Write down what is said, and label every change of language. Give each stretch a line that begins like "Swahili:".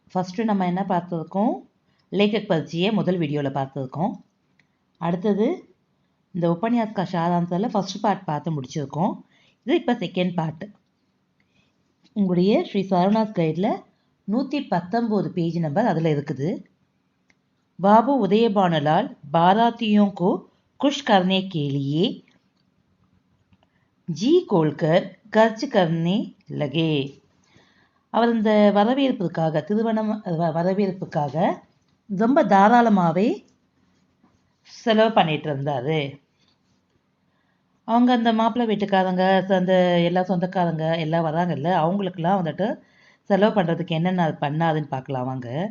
Tamil: First நம்ம என்ன பார்த்துருக்கோம், லேக்கக் பரிச்சையை முதல் வீடியோவில் பார்த்துருக்கோம். அடுத்தது இந்த உபன்யாஸ் கா சாராம்சத்தில் ஃபஸ்ட் பார்ட் பார்த்து முடிச்சிருக்கோம். இது இப்போ செகண்ட் பார்ட்டு. உங்களுடைய ஸ்ரீ சரவணாஸ் கைடில் 119 பேஜ் நம்பர் அதில் இருக்குது.
Hindi: பாபு உதயபானுலால் பாராத்தியோं को खुश करने के लिए जी खोलकर खर्च करने लगे.
Tamil: அவர் இந்த வரவேற்புக்காக, திருமணம் வரவேற்புக்காக ரொம்ப தாராளமாகவே செலவு பண்ணிட்டு இருந்தார். அவங்க அந்த மாப்பிள்ளை வீட்டுக்காரங்க, அந்த எல்லா சொந்தக்காரங்க எல்லாம் வராங்கல்ல, அவங்களுக்கெல்லாம் வந்துட்டு செலவு பண்ணுறதுக்கு என்னென்ன பண்ணாதுன்னு பார்க்கலாம் வாங்க.